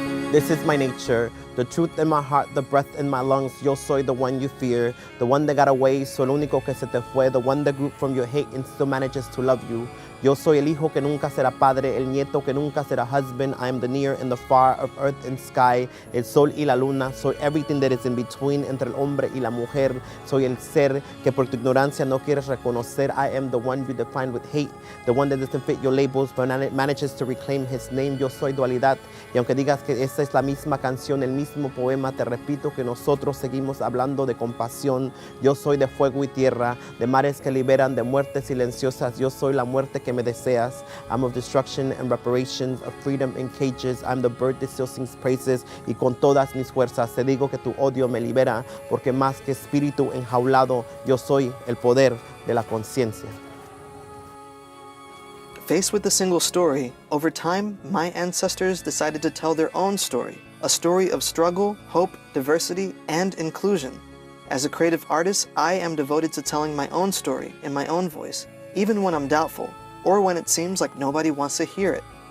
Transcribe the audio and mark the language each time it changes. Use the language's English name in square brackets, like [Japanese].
[English] This is my nature, the truth in my heart, the breath in my lungs. [Spanish] Yo soy [English] the one you fear, the one that got away, so [Spanish] el único que se te fue, [English] the one that grew from your hate and still manages to love you. [Spanish] Yo soy el hijo que nunca será padre, el nieto que nunca será husband. [English] I am the near and the far of earth and sky, [Spanish] el sol y la luna. Soy [English] everything that is in between, [Spanish] entre el hombre y la mujer. Soy el ser que por tu ignorancia no quieres reconocer. [English] I am the one you define with hate, the one that doesn't fit your labels, but manages to reclaim his name. [Spanish] Yo soy dualidad, y aunque digas que esta es la misma canción, el mismo poema, te repito que nosotros seguimos hablando de compasión. Yo soy de fuego y tierra, de mares que liberan, de muertes silenciosas. Yo soy la muerte que que me deseas. [English] I'm of destruction and reparations, of freedom in cages. I'm the bird that still sings praises. [Spanish] Y con todas mis fuerzas te digo que tu odio me libera, porque más que espíritu enjaulado, yo soy el poder de la conciencia. [English] Faced with a single story, over time, my ancestors decided to tell their own story, a story of struggle, hope, diversity, and inclusion. As a creative artist, I am devoted to telling my own story in my own voice, even when I'm doubtful, or when it seems like nobody wants to hear it.